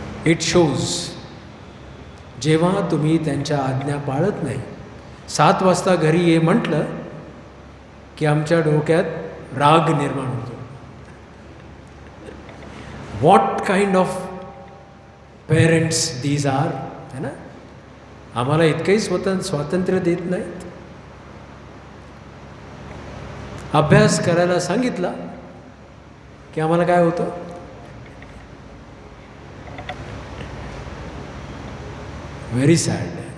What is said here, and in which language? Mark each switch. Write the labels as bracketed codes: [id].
[en] it shows [mr] जेव्हा तुम्ही त्यांच्या आज्ञा पाळत नाही. 7 वाजता घरी ये म्हटलं की आमच्या डोक्यात राग निर्माण होतो. [en] what kind of parents these are, [hi] है ना. [mr] आम्हाला इतकंही स्वातंत्र्य देत नाहीत. अभ्यास करायला सांगितला की आम्हाला काय होतं, [en] Very sad.